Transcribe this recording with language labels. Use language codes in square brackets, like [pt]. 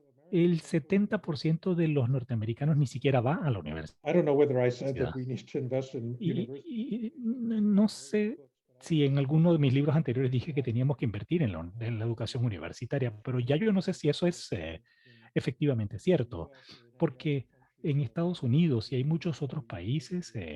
[es] El 70% de los norteamericanos ni siquiera va a la universidad. [en] I don't know whether I said that we need to invest in universities. [es] Y no sé si en alguno de mis libros anteriores dije que teníamos que invertir en la educación universitaria, pero ya yo no sé si eso es efectivamente cierto, porque en Estados Unidos y hay muchos otros países,